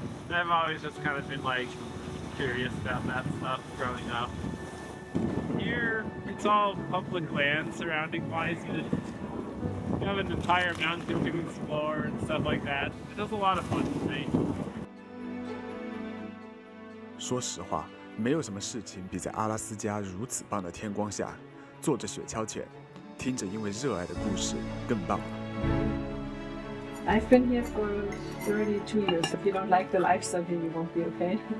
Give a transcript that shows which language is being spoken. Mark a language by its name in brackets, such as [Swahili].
[English] I've always just kind of been like curious about that stuff growing up. Here, it's all public land surrounding Wiseman. You have an entire mountain to explore and stuff like that. It does a lot of fun to me. [Chinese] 说实话，没有什么事情比在阿拉斯加如此棒的天光下，坐着雪橇犬，听着因为热爱的故事更棒了。 [English] I've been here for 32 years. If you don't like the lifestyle here, you won't be okay.